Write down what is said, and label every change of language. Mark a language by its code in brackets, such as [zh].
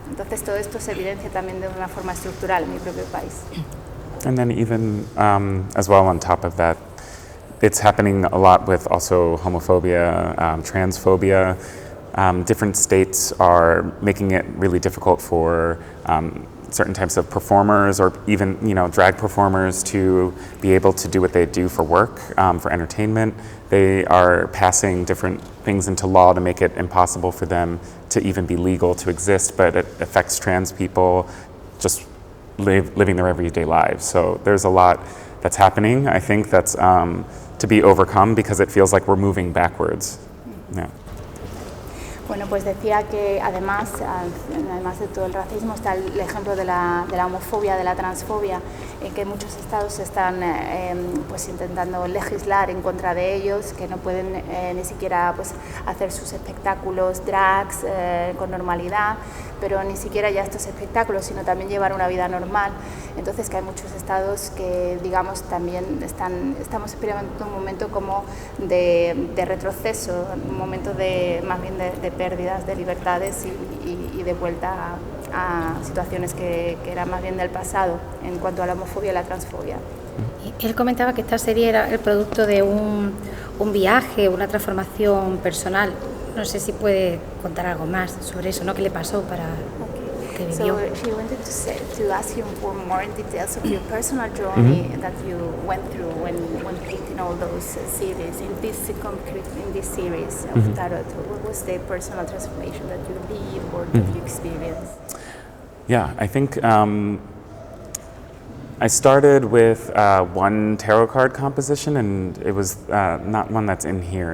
[es] Entonces todo esto se evidencia también de una forma estructural en mi propio país. [en] And then even as well on top of that, it's happening a lot with also homophobia, transphobia. Different states are making it really difficult for certain types of performers or even drag performers to be able to do what they do for work, for entertainment. They are passing different things into law to make it impossible for them to even be legal to exist, but it affects trans people just living their everyday lives. So there's a lot that's happening, I think, that's to be overcome because it feels like we're moving backwards. Yeah. [es] Bueno, pues decía que además de todo el racismo está el ejemplo de la homofobia, de la transfobia, en que muchos estados están pues intentando legislar en contra de ellos, que no pueden ni siquiera pues, hacer sus espectáculos drags con normalidad, pero ni siquiera ya estos espectáculos, sino también llevar una vida normal. Entonces que hay muchos estados que, digamos, también estamos experimentando un momento como de retroceso, un momento más bien de pérdidas de libertades y de vuelta a situaciones que eran más bien del pasado en cuanto a la homofobia y la transfobia. Él comentaba que esta serie era el producto de un viaje, una transformación personal. No sé si puede contar algo más sobre eso, ¿no? ¿Qué le pasó para que vivió? [en] So she wanted to ask you for more details of your personal journey that you went through when creating all those series. In this series of Tarot, what was the personal transformation that you did or that you experienced? Yeah, I think I started with one tarot card composition, and it was not one that's in here.